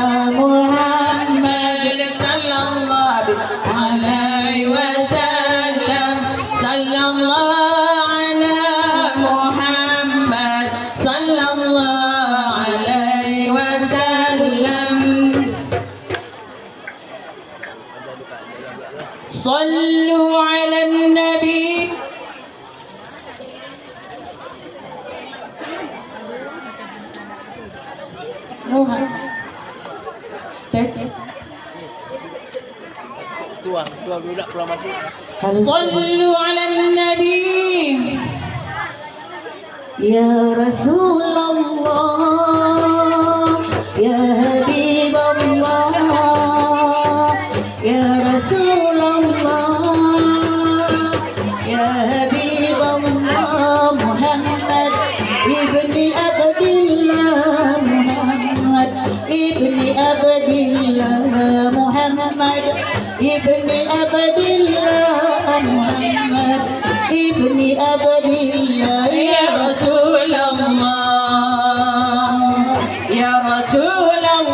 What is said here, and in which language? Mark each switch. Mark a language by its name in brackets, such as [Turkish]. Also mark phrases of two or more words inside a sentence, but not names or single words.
[Arabic] محمد صلى الله عليه وسلم صلى الله على محمد صلى الله عليه وسلم صلوا على النبي tes [Malay] Tuang dulu dah pulang masuk. [Arabic] صلوا على النبي يا رسول الله يا حبيب الله يا رسول الله يا حبيب الله محمد ابن عبد الله محمد ابن عبد الله محمد ابن عبد الله محمد ابن عبد الله يا رسول الله يا رسول